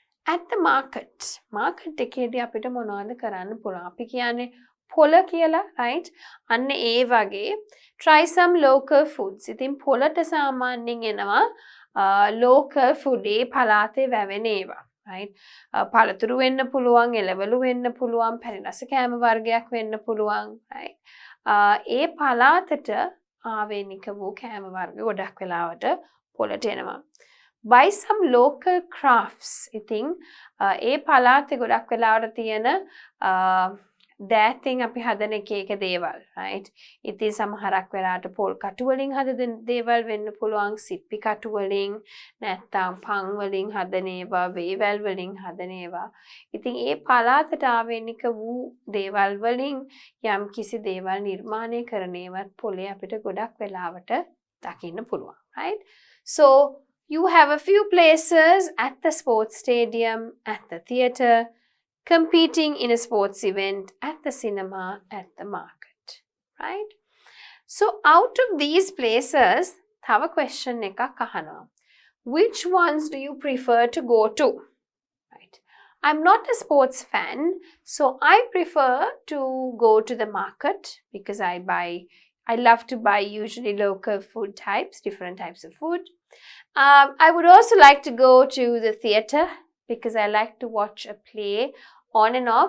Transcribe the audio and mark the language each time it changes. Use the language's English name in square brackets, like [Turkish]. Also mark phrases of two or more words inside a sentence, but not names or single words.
[English] at the market [Sinhala] එකේදී අපිට මොනවද කරන්න පුළුවන්? අපි කියන්නේ පොළ කියලා, right? අන්න ඒ වගේ [English] try some local foods. [Sinhala] ඉතින් පොළට සාමාන්‍යයෙන් එනවා [English] local food [Sinhala] ඒ පළාතේ වැවෙන ඒවා, right? පළතුරු වෙන්න පුළුවන්, එළවලු වෙන්න පුළුවන්, පැණි රස කෑම වර්ගයක් වෙන්න පුළුවන්, right? ඒ පළාතට ආවේනික වූ කෑම වර්ග ගොඩක් වෙලාවට පොළට එනවා. [English] Buy some local crafts. [Sinhala] ඉතින් ඒ පළාතේ ගොඩක් වෙලාවට තියෙන දෑතින් අපි හදන එක දේවල්, right? ඉතින් සමහරක් වෙලාවට පොල් කටු වලින් හදන දේවල් වෙන්න පුළුවන්, සිප්පි කටු වලින්, නැත්නම් පන් වලින් හදන ඒවා, වේවැල් වලින් හදන ඒවා. ඉතින් ඒ පළාතට ආවේනික වූ දේවල් වලින් යම් කිසි දේවල් නිර්මාණය කරන ඒවත් පොලේ අපිට ගොඩක් වෙලාවට දකින්න පුළුවන්, [English] right? So you have a few places at the sports stadium, at the theatre, competing in a sports event, at the cinema, at the market, right? So out of these places, [Sinhala] thawa question එකක් අහනවා. [English] Which ones do you prefer to go to? Right? I'm not a sports fan, so I prefer to go to the market because I love to buy usually local food types, different types of food. I would also like to go to the theatre because I like to watch a play on and off.